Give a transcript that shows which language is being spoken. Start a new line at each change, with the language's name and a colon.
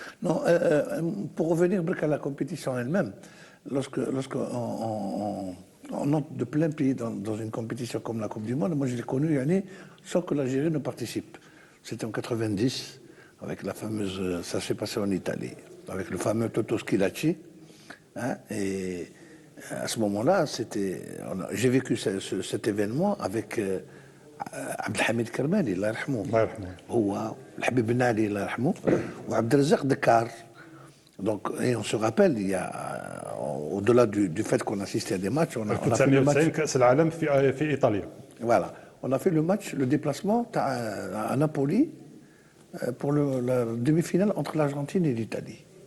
French: Non, pour revenir à la compétition elle-même, lorsqu'on entre de plein pays dans une compétition comme la Coupe du Monde, moi je l'ai connue année sans que l'Algérie ne participe. C'était en 90, avec la fameuse, ça s'est passé en Italie, avec le fameux Toto Schilacci. Hein, et à ce moment-là, j'ai vécu cet événement avec Abdelhamid Kermani,
Arabic: Allah yarhamou. هو الحبيب بن علي الله يرحمه وعبد الرزاق دكار.
French: Donc, et on se rappelle, il y a, au-delà du fait qu'on assistait à des matchs, on a fait le match.
Arabic: 1990 كأس العالم في إيطاليا.
French: Voilà, on a fait le match, le déplacement à Napoli pour la demi-finale entre l'Argentine et l'Italie.